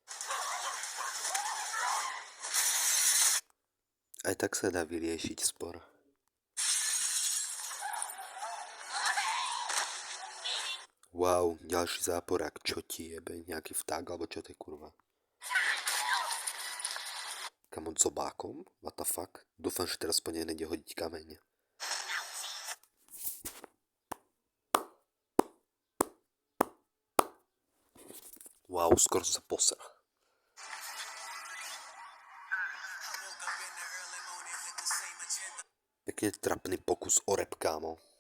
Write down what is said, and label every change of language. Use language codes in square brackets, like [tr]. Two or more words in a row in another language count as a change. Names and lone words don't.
[sk] Aj tak sa dá vyriešiť spor. Wow, ďalší záporák, čo ti jebe, nejaký vták, alebo čo to je kurva? Kamo, zobákom? [en] What the fuck? [sk] Dúfam, že teraz po nej nejde hodiť kameň. Wow, skoro som sa posral. Pekne trapný pokus o rap, kámo.